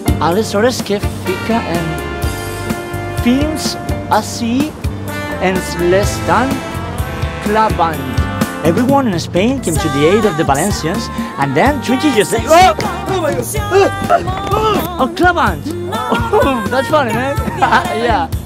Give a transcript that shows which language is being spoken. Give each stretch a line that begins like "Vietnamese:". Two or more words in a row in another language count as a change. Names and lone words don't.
Catalan: aleshores què fica fins ací ens l'estan clavant.
English: Everyone in Spain came to the aid of the Valencians, and then 20 years later... Oh my God! Oh, clavant! Oh, that's funny, man. Yeah.